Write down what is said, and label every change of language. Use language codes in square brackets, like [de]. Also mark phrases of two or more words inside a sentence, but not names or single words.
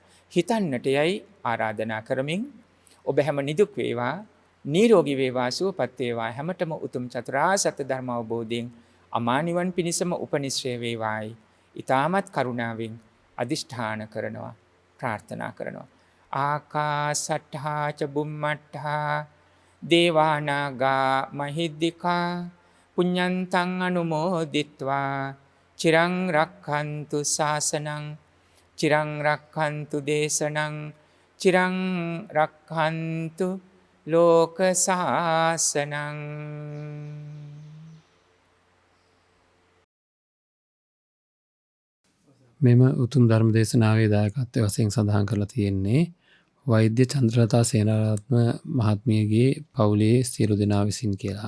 [si] හිතන්නට යයි ආරාධනා කරමින් ඔබ හැම නිදුක් වේවා, නිරෝගී වේවා, සුවපත් වේවා. හැමතෙම උතුම් චතුරාර්ය සත්‍ය ධර්ම අවබෝධයෙන් අමා නිවන් පිණිසම උපනිශ්‍රේ වේවායි. ඊ타මත් කරුණාවෙන් අදිෂ්ඨාන කරනවා, ප්‍රාර්ථනා කරනවා. [pi] ආකාසට්ඨා ච බුම්මට්ඨා දේවානාගා මහිද්దికා පුඤ්ඤන්තං අනුමෝදිත්වා චිරං රක්ඛන්තු ශාසනං චිරං රක්ඛන්තු දේශනං චිරං රක්ඛන්තු ලෝක සාසනං. [si] මෙම උතුම් ධර්ම දේශනාවේ දායකත්වය වශයෙන් සඳහන් කරලා තියෙන්නේ වෛද්‍ය චන්ද්‍රලතා සේනාරත්න මහත්මියගේ පවුලේ සියලු දෙනා විසින් කියලා.